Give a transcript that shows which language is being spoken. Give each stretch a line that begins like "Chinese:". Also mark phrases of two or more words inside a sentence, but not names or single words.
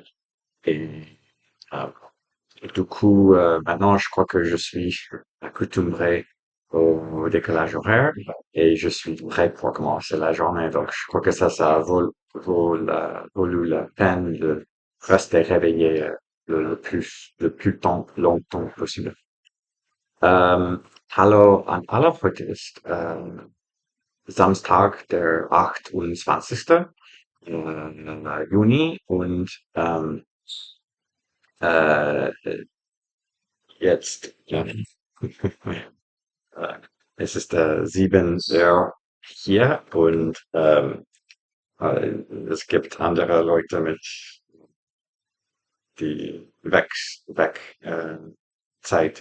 French: Et euh, du coup, maintenant, je crois que je suis accoutumé au décalage horaire et je suis prêt pour commencer la journée. Donc, je crois que ça vaut la peine de rester réveillé le plus longtemps possible.
German: Hallo an aller Podcast. Samstag, der 28. Juni und äh, jetzt äh, es ist 7 Uhr hier und äh, es gibt andere Leute mit die Zeit.